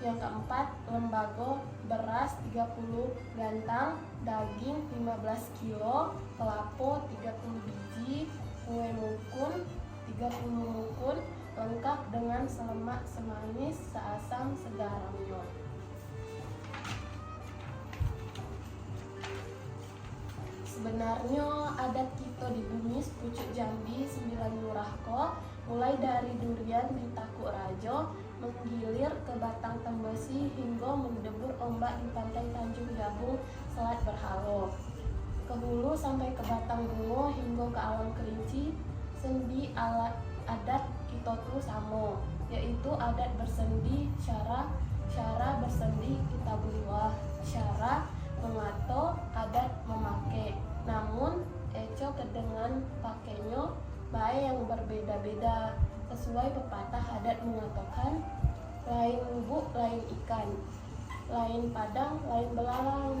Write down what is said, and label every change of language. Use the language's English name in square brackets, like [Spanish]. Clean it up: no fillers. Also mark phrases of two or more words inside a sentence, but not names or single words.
[Jambi Malay] Yang keempat, lembago beras 30 gantang, daging 15 kilo, kelapo 30 biji, kue mukun 30 mukun, lengkap dengan selemak, semanis, seasam, segaramnya. Sebenarnya adat kita di bumi Pucuk Jambi 9 lurah ko, mulai dari durian di Takuk Rajo, menggilir ke Batang Tembesi hingga mendebur ombak di pantai Tanjung Jabung, Selat Berhalo. Ke hulu sampai ke Batang Bungo hingga ke Alam Kerinci, sendi alat adat kita tuh sama, yaitu adat bersendi, syara bersendi kita buliwah, syara mengato, adat memakai. Namun eco kedengan pakainya baik yang berbeda-beda, sesuai pepatah adat mengatakan lain lubuk lain ikan, lain padang lain belalang.